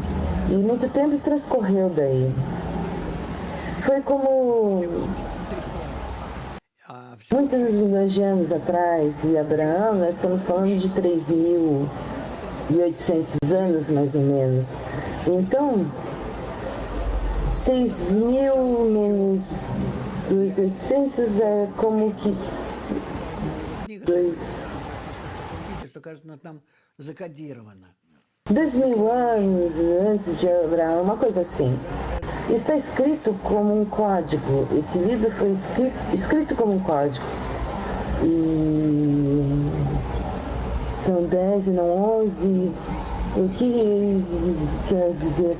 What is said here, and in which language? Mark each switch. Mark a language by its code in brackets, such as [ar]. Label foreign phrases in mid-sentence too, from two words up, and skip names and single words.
[pt] E muito tempo transcorreu daí. Foi como muitos milhões de anos atrás, e Abraão, nós estamos falando de 3.800 anos, mais ou menos. Então, 6.000 menos 2.800 é como que... [ru] Что, кажется, там закодировано. [pt] 2.000 anos antes de Abraão, uma coisa assim. Está escrito como um código. Esse livro foi escrito como um código. E são 10 e não 11. O que quer dizer?